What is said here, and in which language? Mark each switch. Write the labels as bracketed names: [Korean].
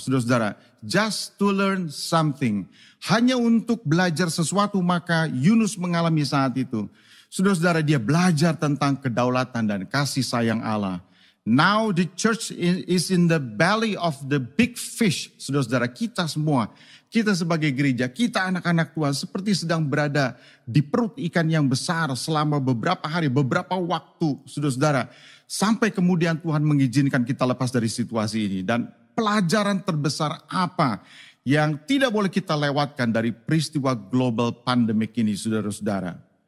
[Indonesian] Saudara-saudara, [English] just to learn something. [Indonesian] Hanya untuk belajar sesuatu maka Yunus mengalami saat itu. Saudara-saudara, dia belajar tentang kedaulatan dan kasih sayang Allah. [English] Now the church is in the belly of the big fish. [Indonesian] Saudara-saudara, kita semua, kita sebagai gereja, kita anak-anak Tuhan seperti sedang berada di perut ikan yang besar selama beberapa hari, beberapa waktu. Saudara-saudara, sampai kemudian Tuhan mengizinkan kita lepas dari situasi ini. Dan pelajaran terbesar apa yang tidak boleh kita lewatkan dari peristiwa global pandemik ini, saudara-saudara?